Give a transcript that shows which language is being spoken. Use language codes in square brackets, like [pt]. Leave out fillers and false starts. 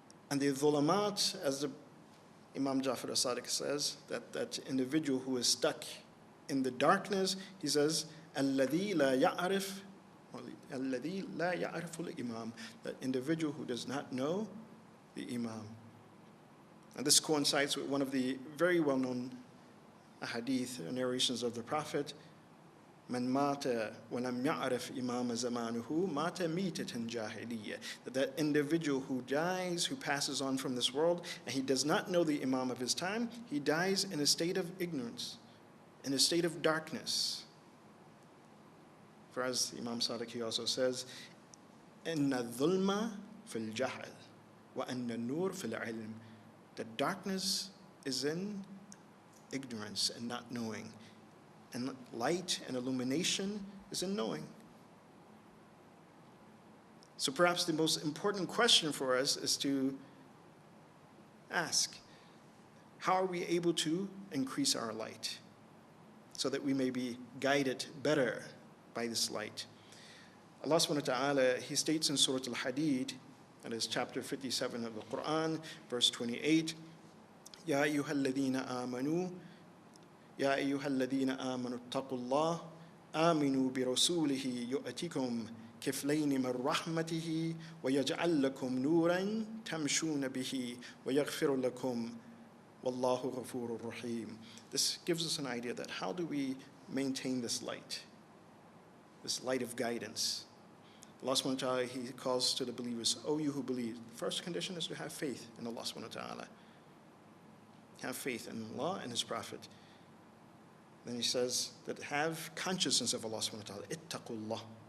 [en] And the dhulamat, as the Imam Jafar as-Sadiq says, that individual who is stuck in the darkness, he says, [ar] الَّذِي لَا يَعْرِفُ الْإِمَامِ, [en] that individual who does not know the Imam. And this coincides with one of the very well-known hadith, narrations of the Prophet, [ar] من مات ولم يعرف إمام زمانه مات ميتة جاهلية. [en] That individual who dies, who passes on from this world, and he does not know the Imam of his time, he dies in a state of ignorance, in a state of darkness. For as Imam Sadiq, he also says, [ar] إن الظلم في الجهل وأن النور في العلم. [en] The darkness is in ignorance and not knowing. And light and illumination is in knowing. So perhaps the most important question for us is to ask, how are we able to increase our light so that we may be guided better by this light? Allah subhanahu wa ta'ala, He states in Surah Al-Hadid, that is chapter 57 of the Quran, verse 28, [ar] يا أيها الذين آمنوا يا أيها الذين آمنوا اتقوا الله آمنوا برسوله يؤتكم كفلين من رحمته ويجعل لكم نورا تمشون به ويغفر لكم والله غفور رحيم. [en] This gives us an idea that how do we maintain this light of guidance. Allah subhanahu wa ta'ala, He calls to the believers, O you who believe. The first condition is to have faith in Allah subhanahu wa ta'ala. Have faith in Allah and His Prophet. Then He says that have consciousness of Allah subhanahu wa ta'ala. Ittaqullah.